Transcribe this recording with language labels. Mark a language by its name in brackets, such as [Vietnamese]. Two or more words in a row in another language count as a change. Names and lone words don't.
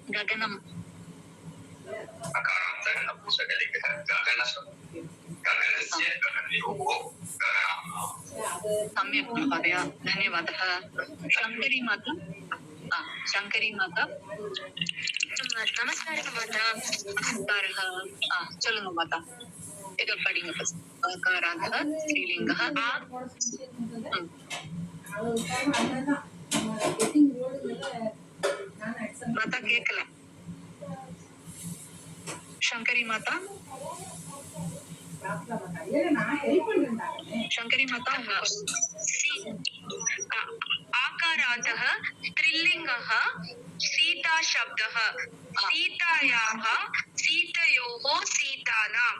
[Sanskrit] गगनम् सम्यक् महोदय, धन्यवादः. शङ्करी माता. शङ्करी माता. [Tamil] நமஸ்காரம் மாதா. சொல்லுங்க மாதா. இதை படிங்க first. [Sanskrit] अकारान्तः श्रीलिङ्गः. [Tamil] மாதா கேட்கல. [Sanskrit] शंकरी माता. शंकरी माता आकारान्तः स्त्रीलिङ्गः सीता शब्दः सीतायाः सीतयोः सीतानाम्